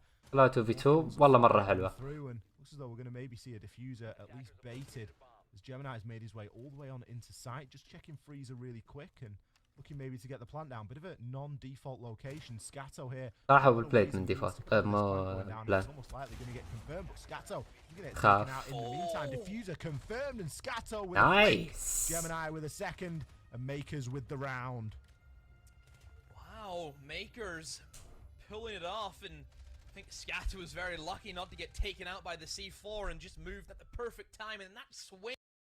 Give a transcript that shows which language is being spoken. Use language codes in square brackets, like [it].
[en] Hello 2v2 [ar] والله مرة حلوة. [en] Looks as though we're going to maybe see a diffuser at least baited as Gemini has made his way all the way on into sight. Just checking Freezer really quick and looking maybe to get the plant down. Bit of a non-default location. Scato here. [ar] صراحة بالبلايد من ديفولت مو بلان. [en] Almost likely going to get confirmed, but Scato is going to get taken out in the meantime. Diffuser confirmed and Scato with nice. Gemini with a second and Makers with the round. Wow, Makers pulling it off, and I think Scatter was very lucky not to get taken out by the C4 and just moved at the perfect time, and that swing.